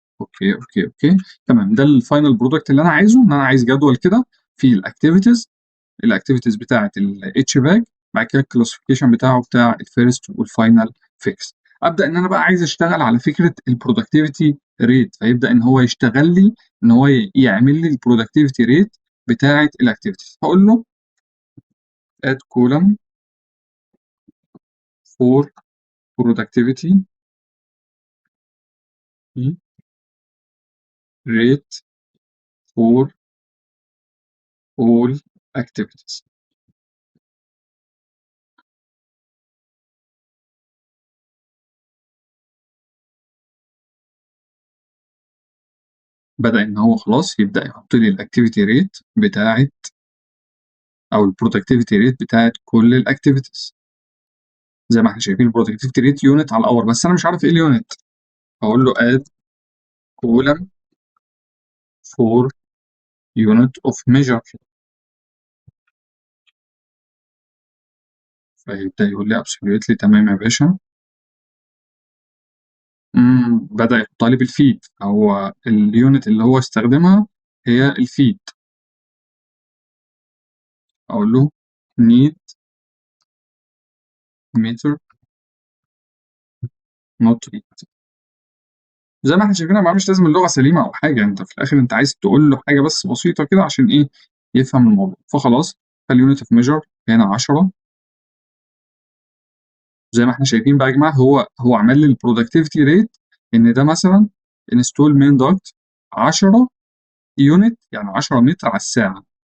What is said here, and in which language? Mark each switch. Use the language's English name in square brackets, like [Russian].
[Arabic] اوكي اوكي اوكي تمام. ده الفاينل برودكت اللي انا عايزه، ان انا عايز جدول كده فيه الاكتيفيتيز بتاعه الاتش باك، بعد كده الكلاسيفيكيشن بتاعه بتاع الفيرست والفاينل فيكس. ابدا ان انا بقى عايز اشتغل على فكره البرودكتيفيتي ريت، فيبدا ان هو يشتغل لي ان هو يعمل لي البرودكتيفيتي ريت بتاعه الاكتيفيتيز. هقول له [English] add column for productivity rate for all activities. [Arabic] بدأ إن هو خلاص يبدأ يحط لي الأكتيفيتي ريت بتاعة أو البرودكتيفيتي ريت بتاعة كل الأكتيفيتيز. زي ما احنا شايفين البرودكتيفيتي ريت يونت على الأور، بس أنا مش عارف إيه اليونت. هقول له [English] add column for unit of measure، [Arabic] فيبدأ يقول لي absolutely تمام يا باشا. بدأ يحطها لي بالفيد، هو اليونت اللي هو استخدمها هي الفيد. [English] أقول له need meter not read. [Arabic] زي ما احنا شايفين يا جماعة مش لازم اللغة سليمة أو حاجة، أنت في الآخر أنت عايز تقول له حاجة بس بسيطة كده عشان إيه يفهم الموضوع. فخلاص فاليونت اوف ميجر هنا 10. زي ما احنا شايفين بقى يا جماعة هو عمل لي البرودكتيفيتي ريت إن ده مثلا انستول مين دوت 10 يونت، يعني 10 متر على الساعة.